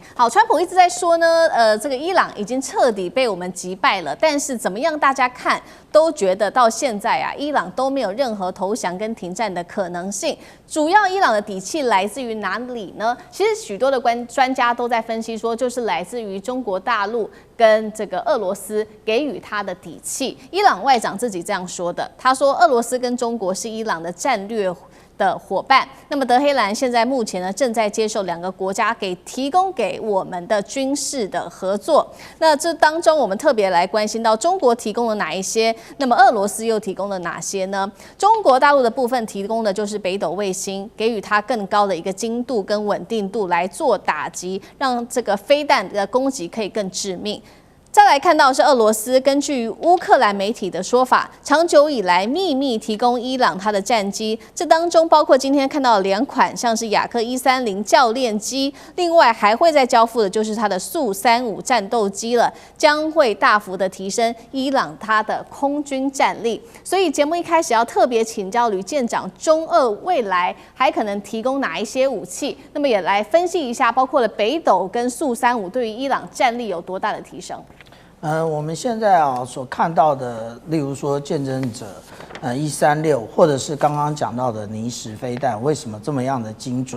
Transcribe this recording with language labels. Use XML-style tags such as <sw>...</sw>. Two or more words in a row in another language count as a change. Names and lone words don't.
<zh>好，川普一直在說呢，这個伊朗已經徹底被我們擊敗了，但是怎麼樣大家看都覺得到現在啊，伊朗都沒有任何投降跟停戰的可能性。主要伊朗的底氣來自於哪裡呢？其實許多的專家都在分析說，就是來自於中國大陸跟這個俄羅斯給予他的底氣。伊朗外長自己這樣說的，他說俄羅斯跟中國是伊朗的戰略的夥伴。那麼德黑蘭現在目前呢，正在接受2個國家提供給我們的軍事的合作。那這當中我們特別來關心到中國提供了哪一些，那麼俄羅斯又提供了哪些呢？中國大陸的部分提供的就是北斗衛星，給予它更高的一個精度跟穩定度來做打擊，讓這個飛彈的攻擊可以更致命。再來看到是俄羅斯，根據烏克蘭媒體的說法，長久以來秘密提供伊朗它的戰機，這當中包括今天看到的2款，像是雅克130教練機，另外還會再交付的就是它的速35戰鬥機了，將會大幅的提升伊朗它的空軍戰力。所以節目一開始要特別請教呂艦長，中俄未來還可能提供哪一些武器？那麼也來分析一下，包括了北斗跟速35對於伊朗戰力有多大的提升？我們現在所看到的，例如說見證者136，或者是剛剛講到的尼什飛彈，為什麼這麼樣的精準？</zh>